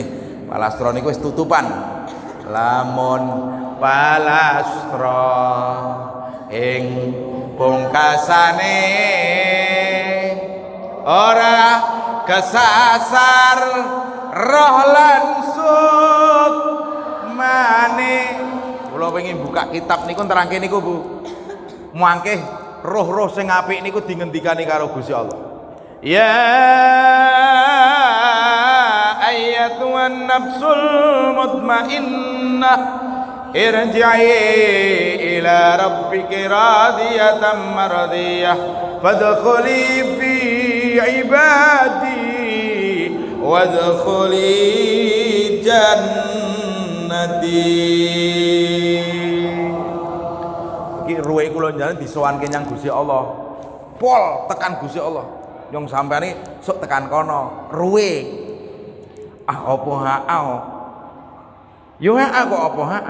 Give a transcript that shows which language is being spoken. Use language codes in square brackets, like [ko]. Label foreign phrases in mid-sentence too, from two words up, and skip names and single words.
[jv] Palastro niku wis tutupan. Lamun palastro ing pungkasane ora kesasar roh lan sukmane. Kula pengen buka kitab niku nerangke niku Bu. Mangke roh-roh sing apik niku dingendikani karo Gusti Allah. [ar] يا أيتها النفس المطمئنة ارجعي إلى ربك راضية مرضية فادخلي في عبادي وادخلي جنتي. [jv] Iki ruwe kula njalan disowanke nyang Gusti Allah. Pol tekan Gusti Allah. Nyong sampeyan sok tekan kono. Ruwe. Apa haa? Yo haa kok apa haa?